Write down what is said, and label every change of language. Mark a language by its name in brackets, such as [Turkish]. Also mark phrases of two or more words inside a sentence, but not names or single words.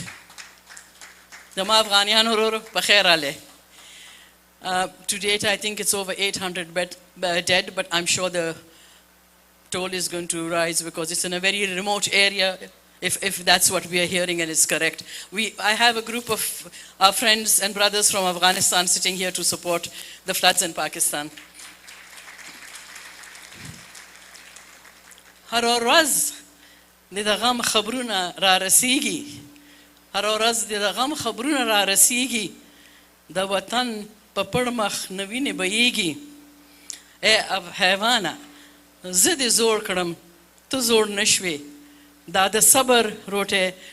[English] To date, I think it's over 800 dead, but I'm sure the toll is going to rise because it's in a very remote area, if that's what we are hearing and it's correct. I have a group of our friends and brothers from Afghanistan sitting here to support the floods in Pakistan. [Pashto] هر ورځ د غم خبرونه را رسیږي هر ورځ د غم خبرونه را رسیږي د وطن په پړ مخ نوینې بهیږي ای حیوانه زه دې زوړ کړم ته زوړ نشوې دا د صبر روټۍ